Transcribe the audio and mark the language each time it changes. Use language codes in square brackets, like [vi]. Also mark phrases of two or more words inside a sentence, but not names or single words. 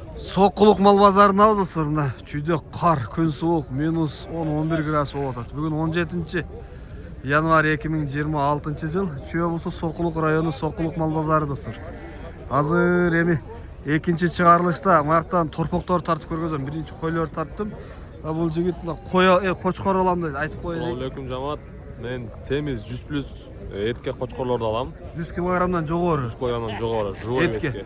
[kk] Соққылық мал базарына достар, мына жүйде қар, күн суық, минус 10-11 градус болып жатады. Бүгін 17 январь 2026 жыл. [ky] Чүй облысы Соққылық районы Соққылық мал базары достар. Азыр эми экинчи чыгарылышта маяктан торпоктор тартып көргөзөм. Биринчи койлор тарттым. Бул жигит кочкор алам дейт, айтып коеюн. [ar] السلام عليكم [ky] жамаат. Мен сemiz 100+ эркек кочкорлорду алам. 100 килограммдан жогору. 100 килограммдан жогору, [ru] живой веске.